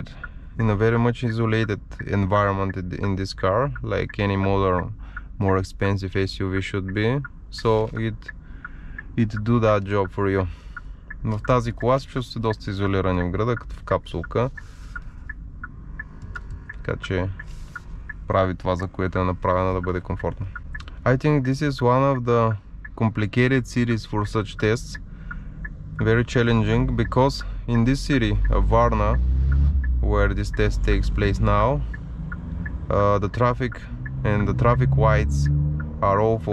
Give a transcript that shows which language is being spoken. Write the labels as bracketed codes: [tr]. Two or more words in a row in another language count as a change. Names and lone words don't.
[en] in a very much isolated environment in this car, like any modern, more expensive SUV should be, so it do that job for you. [bg] В тази кола се чувствате доста изолирани в града, като в капсулка, така че прави това, за което е направена, да бъде комфортно. [en] I think this is one of the complicated cities for such tests. Very challenging because in this city of Varna, where this test takes place now, the traffic and the traffic lights are awful.